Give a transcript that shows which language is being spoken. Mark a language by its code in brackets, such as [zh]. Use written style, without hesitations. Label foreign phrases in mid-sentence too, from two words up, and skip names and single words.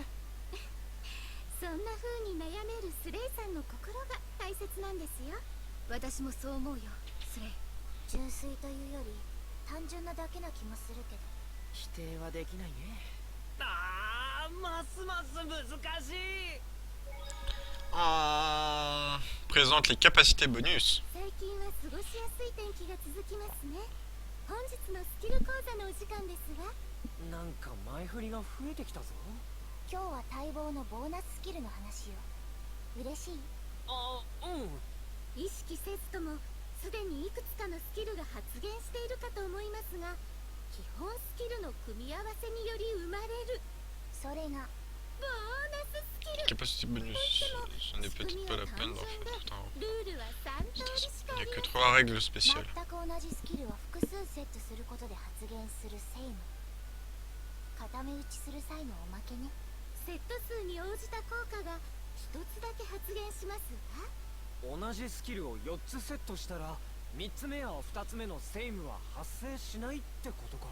[ja] そんな風に悩めるスレイさんの心が大切なんですよ。私もそう思うよ、スレイ。純粋というより単純なだけな気もするけど。否定はできないね。ああ、ますます難しい。 [fr] On présente les capacités bonus. [ja] 最近は過ごしやすい天気が続きますね。本日のスキル講座のお時間ですわ。なんか前振りが増えてきたぞ。今日は待望のボーナススキルの話よ。嬉しい？あ、うん。意識せずともすでにいくつかのスキルが発現しているかと思いますが、基本スキルの組み合わせにより生まれる、それがボーナススキル。 [fr] Capacité bonus, ce n'est peut-être pas la peine d'en faire tout un. [ja] ルールは3通りしか [fr] Il [ja] あ [fr] n'y [ja] り [fr] a que [ja] ません。 [fr] 3 règles spéciales. [ja] 全く同じスキルを複数セットすることで発現するセイム。固め打ちする際のおまけね。セット数に応じた効果が一つだけ発現しますわ。同じスキルを4つセットしたら3つ目や2つ目のセイムは発生しないってことか。